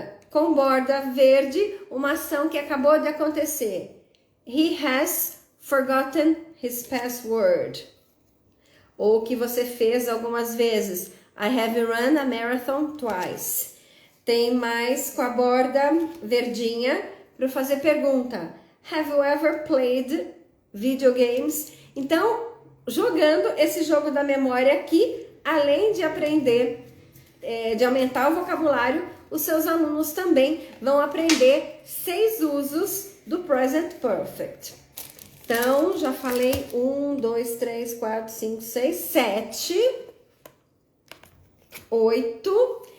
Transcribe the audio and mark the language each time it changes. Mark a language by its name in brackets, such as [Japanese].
[Portuguese] Com borda verde, uma ação que acabou de acontecer. [English] He has forgotten his password. [Portuguese] Ou que você fez algumas vezes. [English] I have run a marathon twice. [Portuguese] Tem mais com a borda verdinha para fazer pergunta. [English] Have you ever played video games? [Portuguese] Então, jogando esse jogo da memória aqui, além de aprender, de aumentar o vocabulário, os seus alunos também vão aprender 6 usos do present perfect. Então, já falei 1, 2, 3, 4, 5, 6, 7, 8.